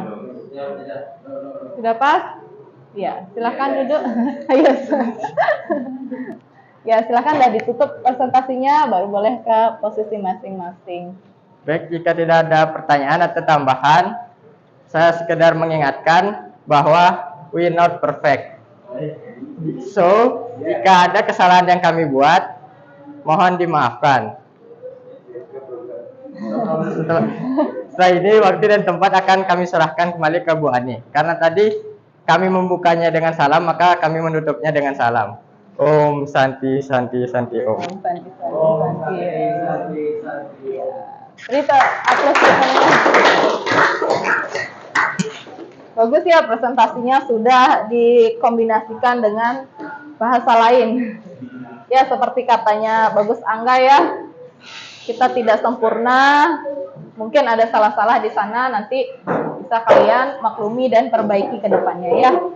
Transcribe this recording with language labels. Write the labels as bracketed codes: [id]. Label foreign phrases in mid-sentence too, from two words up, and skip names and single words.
[id] Sudah pas? Ya, silakan duduk. Ayo. Ya, silakan udah ditutup presentasinya, baru boleh ke posisi masing-masing. Baik, jika tidak ada pertanyaan atau tambahan, saya sekedar mengingatkan bahwa [en] we not perfect. [id] So, jika ada kesalahan yang kami buat, mohon dimaafkan. Setelah ini, waktu dan tempat akan kami serahkan kembali ke Bu Ani. Karena tadi kami membukanya dengan salam, maka kami menutupnya dengan salam. [ban] Om Santi Santi Santi Om. Om Santi Santi Santi. [id] Beri apresiasinya. Bagus ya, presentasinya sudah dikombinasikan dengan bahasa lain. Ya, seperti katanya Bagus Angga ya, kita tidak sempurna, mungkin ada salah-salah di sana, nanti bisa kalian maklumi dan perbaiki ke depannya ya.